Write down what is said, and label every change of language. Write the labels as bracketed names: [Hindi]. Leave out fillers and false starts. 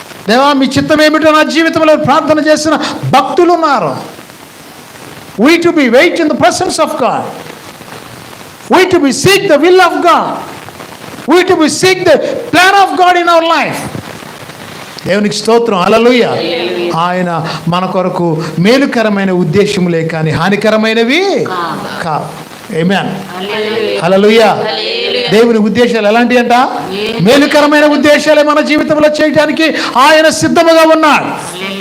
[Telugu] దేవా, మీ చిత్తం ఏమిటో నా జీవితంలో ప్రార్థన చేసిన భక్తులు ఉన్నారు. [English] We to be wait in the presence of God. We to be seek the will of God. We to be seek the plan of God in our life. [Telugu] దేవునికి స్తోత్రం. హల్లెలూయా. ఆయన మన కొరకు మేలుకరమైన ఉద్దేశములే కానీ హానికరమైనవి కావు. ఆమేన్. హల్లెలూయా. దేవుని ఉద్దేశాలు ఎలాంటి అంట? మేలుకరమైన ఉద్దేశాలే మన జీవితంలో చేయడానికి ఆయన సిద్ధముగా ఉన్నాడు.